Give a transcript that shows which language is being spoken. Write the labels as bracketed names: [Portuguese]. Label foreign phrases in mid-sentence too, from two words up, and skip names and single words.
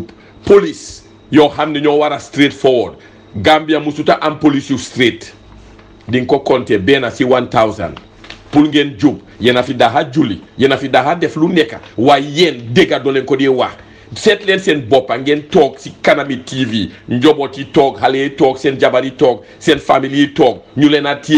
[Wolof] police yoo xam ne ñoo war a [English] straight forward [Wolof] Gambia musuta am police yu straight di nga ko compter benn si 1000 pour ngeen jub yéen a fi daxa julli yéen a fi daxa def lu nekk waaye yéen dégga doo leen ko dee wax seet leen seen boppa ngeen toog si kanami TV njoboot yi toog xale yi toog seen jabar yi toog seen famille yi toog ñu leen a téye